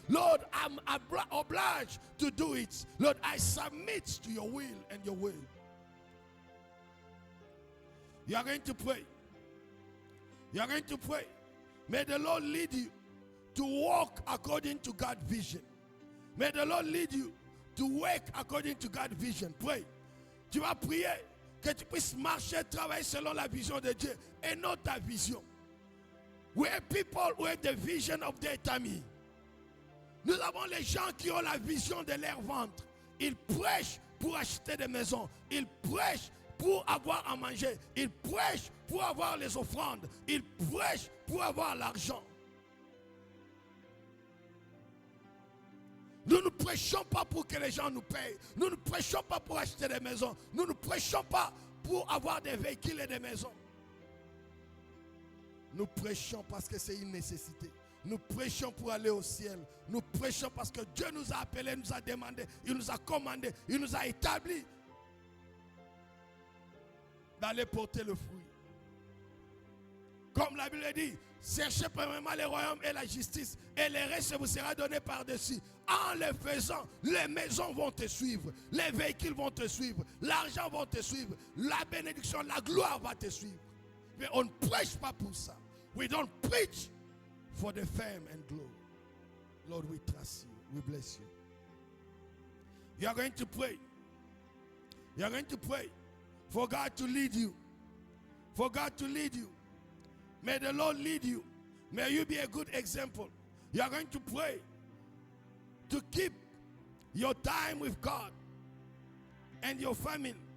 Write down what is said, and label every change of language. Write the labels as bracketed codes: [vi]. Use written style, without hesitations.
[en] Lord, I'm obliged to do it. Lord, I submit to your will and your will. You are going to pray. You are going to pray. May the Lord lead you to walk according to God's vision. May the Lord lead you to work according to God's vision. Pray. [fr] Tu vas prier que tu puisses marcher, travailler selon la vision de Dieu et non ta vision. [en] We have people who have the vision of their tummy. [fr] Nous avons les gens qui ont la vision de leur ventre. Ils prêchent pour acheter des maisons. Ils prêchent pour avoir à manger. Ils prêchent pour avoir les offrandes. Ils prêchent pour avoir l'argent. Nous ne prêchons pas pour que les gens nous payent. Nous ne prêchons pas pour acheter des maisons. Nous ne prêchons pas pour avoir des véhicules et des maisons. Nous prêchons parce que c'est une nécessité. Nous prêchons pour aller au ciel. Nous prêchons parce que Dieu nous a appelés, nous a demandé, il nous a commandé, il nous a établi d'aller porter le fruit. Comme la Bible dit, cherchez premièrement le royaume et la justice, et le reste vous sera donné par-dessus. En le faisant, les maisons vont te suivre, les véhicules vont te suivre, l'argent va te suivre, la bénédiction, la gloire va te suivre. Mais on ne prêche pas pour ça. [en] We don't preach for the fame and glory. Lord, we trust you. We bless you. You are going to pray. You are going to pray for God to lead you. For God to lead you. May the Lord lead you. May you be a good example. You are going to pray to keep your time with God and your family.